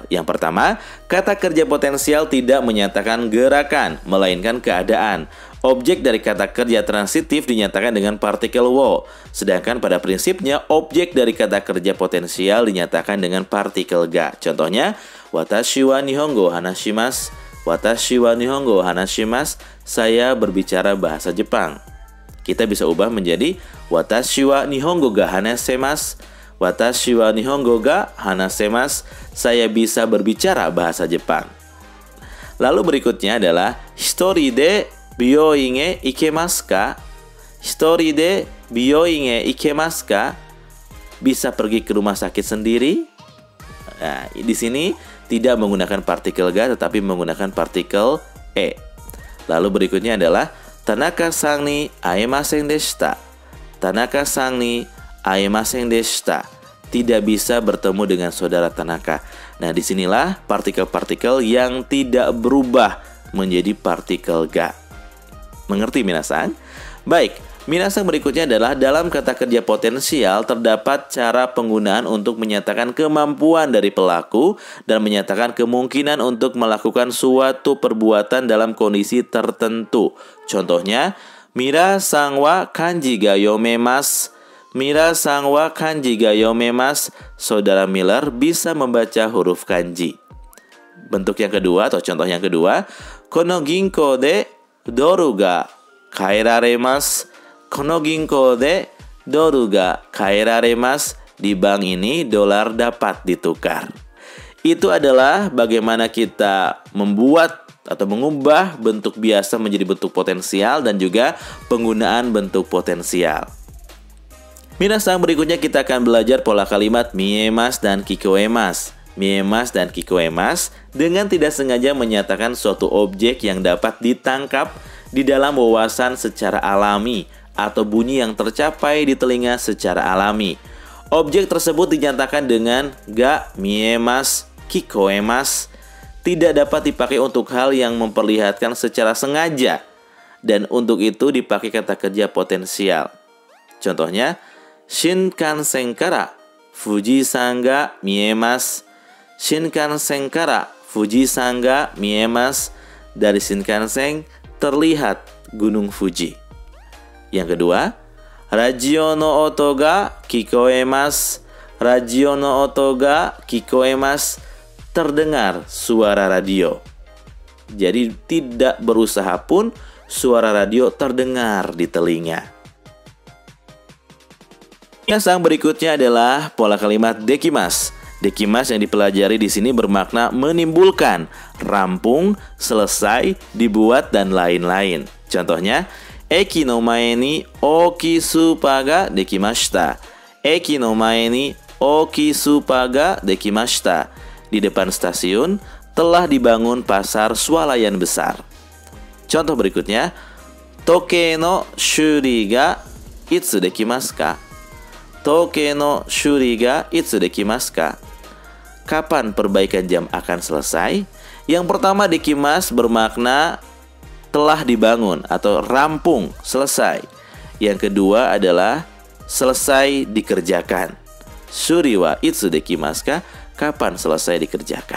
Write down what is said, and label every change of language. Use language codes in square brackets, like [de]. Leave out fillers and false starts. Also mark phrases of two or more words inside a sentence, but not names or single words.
[id] Yang pertama, kata kerja potensial tidak menyatakan gerakan, melainkan keadaan. Objek dari kata kerja transitif dinyatakan dengan partikel wo. Sedangkan pada prinsipnya, objek dari kata kerja potensial dinyatakan dengan partikel ga. Contohnya, [ja] 私は日本語話します. 私は日本語話します. [id] Saya berbicara bahasa Jepang. Kita bisa ubah menjadi [ja] 私は日本語が話せます. 私は日本語が話せます. [id] Saya bisa berbicara bahasa Jepang. Lalu berikutnya adalah [ja] 一人で病院へ行けますか? 一人で病院へ行けますか? [id] Bisa pergi ke rumah sakit sendiri? Nah, di sini tidak menggunakan partikel ga tetapi menggunakan partikel e. Lalu berikutnya adalah [ja] 田中さんに会えませんでした. 田中さんに会えませんでした. [id] Tidak bisa bertemu dengan saudara Tanaka. Nah, disinilah partikel-partikel yang tidak berubah menjadi partikel ga. Mengerti, minasang? Baik, minasang, berikutnya adalah dalam kata kerja potensial terdapat cara penggunaan untuk menyatakan kemampuan dari pelaku dan menyatakan kemungkinan untuk melakukan suatu perbuatan dalam kondisi tertentu. Contohnya, [ja] ミラさんは漢字が読めます. ミラさんは漢字が読めます. [id] Saudara Miller bisa membaca huruf kanji. Bentuk yang kedua atau contoh yang kedua, [ja] この銀行でドルが換えられます. この銀行でドルが換えられます. [id] Di bank ini dolar dapat ditukar. Itu adalah bagaimana kita membuat atau mengubah bentuk biasa menjadi bentuk potensial dan juga penggunaan bentuk potensial. Minasang, berikutnya kita akan belajar pola kalimat miemas dan kikoemas. Miemas dan kikoemas dengan tidak sengaja menyatakan suatu objek yang dapat ditangkap di dalam wawasan secara alami atau bunyi yang tercapai di telinga secara alami. Objek tersebut dinyatakan dengan [ja] が見えます、聞こえます. [id] Tidak dapat dipakai untuk hal yang memperlihatkan secara sengaja, dan untuk itu dipakai kata kerja potensial. Contohnya, [ja] 新幹線から富士山が見えます. 新幹線から富士山が見えます. [id] Dari Shinkansen terlihat Gunung Fuji. Yang kedua, [ja] ラジオの音が聞こえます. ラジオの音が聞こえます. [id] Terdengar suara radio. Jadi tidak berusaha pun suara radio terdengar di telinga. Yang berikutnya adalah pola kalimat dekimas. Dekimas yang dipelajari di sini bermakna menimbulkan, rampung, selesai, dibuat, dan lain-lain. Contohnya, [ja] 駅の前に大きいスーパーができました. 駅の前に大きいスーパーができました. [id] Di depan stasiun telah dibangun pasar swalayan besar. Contoh berikutnya, [ja] 時計の修理がいつできますか? 時計の修理がいつできますか? [id] kapan perbaikan jam akan selesai? Yang pertama, dekimas bermakna telah dibangun atau rampung, selesai. Yang kedua adalah selesai dikerjakan. [ja] 修理はいつできますか? [id] Kapan selesai dikerjakan?